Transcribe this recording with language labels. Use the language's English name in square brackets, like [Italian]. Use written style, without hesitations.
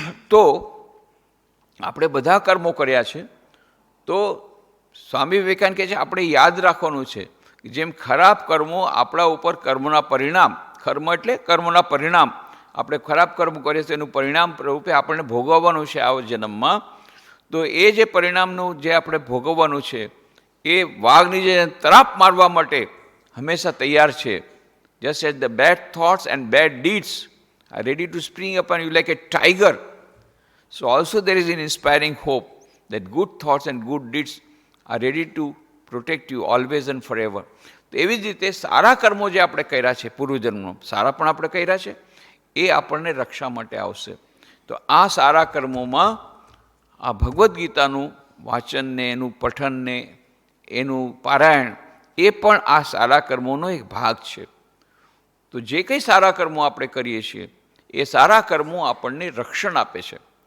[Gujarati] તો આપણે બધા કર્મો કર્યા છે. તો સ્વામી વિવેકાનંદ કહે છે આપણે યાદ રાખવાનું છે કે જેમ ખરાબ કર્મો આપણા ઉપર કર્મોના પરિણામ, કર્મ એટલે કર્મોના પરિણામ, આપણે ખરાબ કર્મ કરીએ છીએ એનું પરિણામ રૂપે આપણને ભોગવવાનું છે આ જન્મમાં. તો એ જે પરિણામનું જે આપણે ભોગવવાનું છે એ વાઘની જે તરાપ મારવા માટે હંમેશા તૈયાર છે. [English] Just as the bad thoughts and bad deeds are ready to spring upon you like a tiger, so also there is an inspiring hope that good thoughts and good deeds are ready to protect you always and forever. [Gujarati] તો એવી જ રીતે સારા કર્મો જે આપણે કર્યા છે પૂર્વજન્મનો, સારા પણ આપણે કર્યા છે, એ આપણને રક્ષા માટે આવશે. તો આ સારા કર્મોમાં આ ભગવદ્ ગીતાનું વાંચનને, એનું પઠનને, એનું પારાયણ એ પણ આ સારા કર્મોનો એક ભાગ છે. તો જે કંઈ સારા કર્મો આપણે કરીએ છીએ એ સારા કર્મો આપણને રક્ષણ આપે છે.